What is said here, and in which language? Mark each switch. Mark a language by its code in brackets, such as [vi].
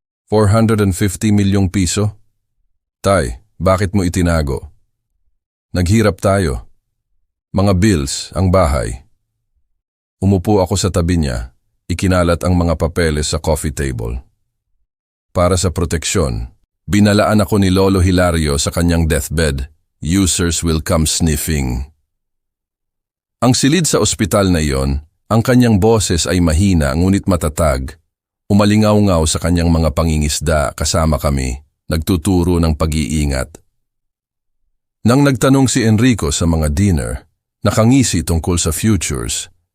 [tl] 450 milyong piso? Tay, bakit mo itinago? Naghirap tayo. Mga bills, ang bahay. Umupo ako sa tabi niya, ikinalat ang mga papeles sa coffee table. Para sa proteksyon, Binalaan ako ni Lolo Hilario sa kanyang deathbed. [en] Users will come sniffing. [tl] Ang silid sa ospital na iyon, ang kanyang boses ay mahina ngunit matatag. Umalingaw-ngaw sa kanyang mga pangingisda kasama kami, nagtuturo ng pag-iingat. Nang nagtanong si Enrico sa mga dinner, nakangisi tungkol sa futures.